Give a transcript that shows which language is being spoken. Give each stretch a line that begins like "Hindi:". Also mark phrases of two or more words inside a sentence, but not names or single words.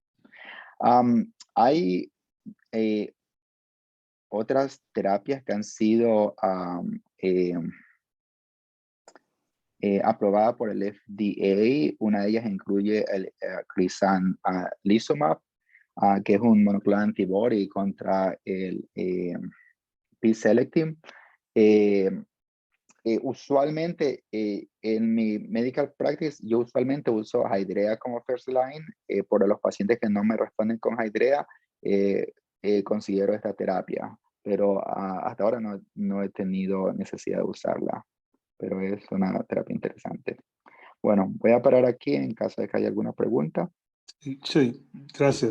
Spanish: Hay otras terapias que han sido aprobadas por el FDA. Una de ellas incluye el crizanlizumab, que es un
English: monoclonal antibody
Spanish: contra el P-selectin. Usualmente en mi
English: medical practice,
Spanish: yo usualmente uso Hydrea como
English: first line.
Spanish: Por los pacientes que no me responden con Hydrea, considero esta terapia, pero hasta ahora no he tenido necesidad de usarla, pero es una terapia interesante. Bueno, voy a parar aquí en caso de que haya alguna pregunta. Sí, gracias.